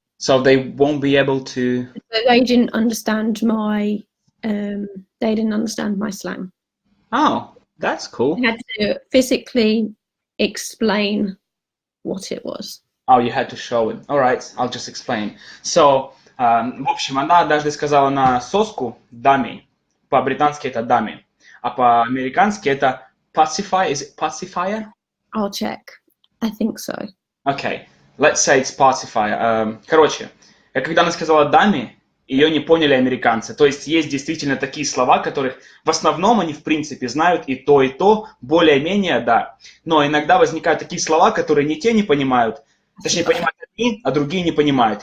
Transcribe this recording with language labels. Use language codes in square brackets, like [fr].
[en] So they won't be able to. They didn't understand my. They didn't understand my slang. Oh, that's cool. I had to physically explain what it was. Oh, you had to show it. All right, I'll just explain. [ru] So, в общем, она однажды сказала на соску dummy. По-британски это dummy. А по-американски это pacifier. [en] Is it pacifier? I'll check. I think so. Okay, let's say it's pacifier. [ru] Короче, когда она сказала dummy, ее не поняли американцы. То есть действительно такие слова, которых в основном они в принципе знают и то, более-менее, да. Но иногда возникают такие слова, которые ни те не понимают, точнее понимают одни, а другие не понимают.